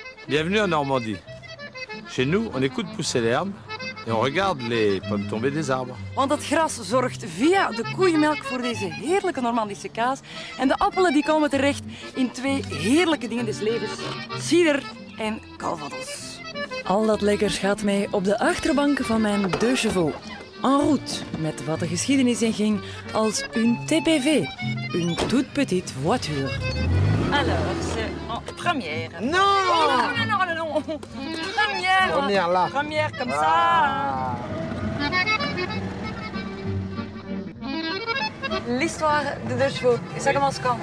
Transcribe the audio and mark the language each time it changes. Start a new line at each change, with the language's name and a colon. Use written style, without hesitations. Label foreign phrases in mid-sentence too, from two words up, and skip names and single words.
French: Bienvenue en Normandie. Chez nous, on écoute pousser l'herbe et on regarde les pommes tomber des arbres.
Dutch: Want het gras zorgt via de koeienmelk voor deze heerlijke Normandische kaas. En de appelen die komen terecht in twee heerlijke dingen des levens. Cider en calvados. Al dat lekkers gaat mij op de achterbank van mijn Deux Chevaux.
French: En route,
Dutch: met wat de geschiedenis in ging als
French: une TPV, une toute petite voiture. Alors, c'est en première. Non Non. Première. Première là. Première comme ça. L'histoire de Deux Chevaux, et ça commence quand?